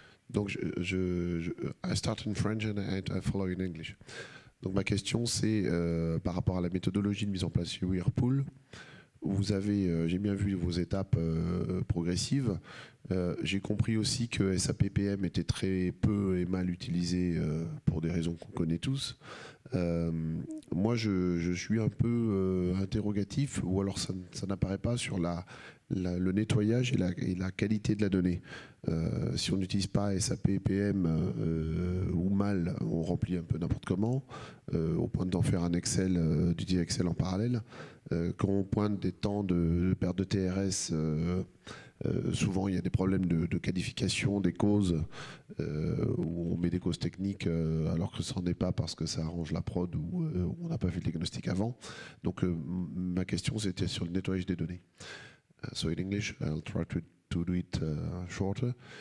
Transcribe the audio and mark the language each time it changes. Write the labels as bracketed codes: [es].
[en] Donc, I start in French and I follow in English. [fr] Donc, ma question, c'est par rapport à la méthodologie de mise en place chez Whirlpool. Vous avez, j'ai bien vu vos étapes progressives. J'ai compris aussi que SAPPM était très peu et mal utilisé pour des raisons qu'on connaît tous. Moi, je suis un peu interrogatif, ou alors ça n'apparaît pas sur la le nettoyage et la qualité de la donnée. Si on n'utilise pas SAP, PM ou mal, on remplit un peu n'importe comment, au point d'en faire un Excel, d'utiliser Excel en parallèle. Quand on pointe des temps de perte de TRS, souvent il y a des problèmes de qualification des causes, où on met des causes techniques alors que ce n'en est pas parce que ça arrange la prod ou on n'a pas fait le diagnostic avant. Donc ma question c'était sur le nettoyage des données. [en] So in English, I'll try to do it shorter.